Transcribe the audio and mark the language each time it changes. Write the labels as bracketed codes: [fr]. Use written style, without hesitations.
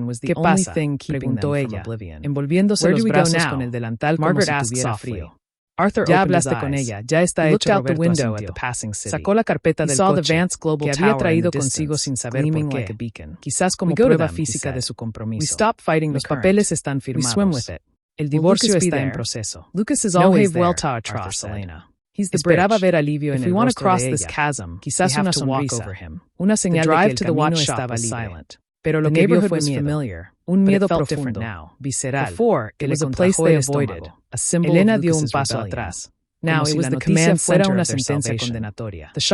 [es] ¿Qué pasa?, preguntó ella, envolviéndose los brazos con el delantal como si tuviera frío. Ya hablaste con ella, ya está hecho. Roberto asintió. Sacó la carpeta del coche, que había traído consigo sin saber por qué, quizás como prueba física de su compromiso. Los papeles están firmados. El divorcio está en proceso. [en] Lucas is always there, Arthur said. [es] Esperaba ver alivio en el rostro de ella, quizás una sonrisa, una señal de que el camino estaba libre. Pero lo que vio fue miedo, un miedo profundo, visceral, que le contrajo el estómago. Elena dio un paso atrás, como si la noticia fuera una sentencia condenatoria.